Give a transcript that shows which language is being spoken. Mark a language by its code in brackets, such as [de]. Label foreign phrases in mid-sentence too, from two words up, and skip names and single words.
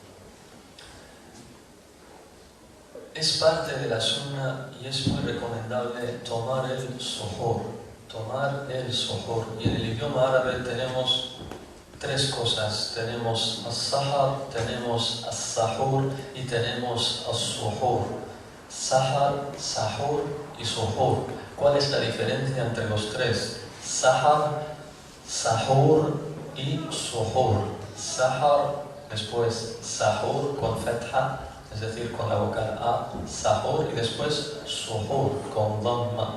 [es] Es parte de la sunna y es muy recomendable tomar el suhur. Y en el idioma árabe tenemos 3 cosas. Tenemos as-sahar, tenemos as-sahur y tenemos as-suhur. Sahar, sahur y suhur. ¿Cuál es la diferencia entre los 3? Sahar, sahur y suhur. Sahar, después sahur con fetha, es decir, con la vocal A, sahur, y después suhur, con dhamma.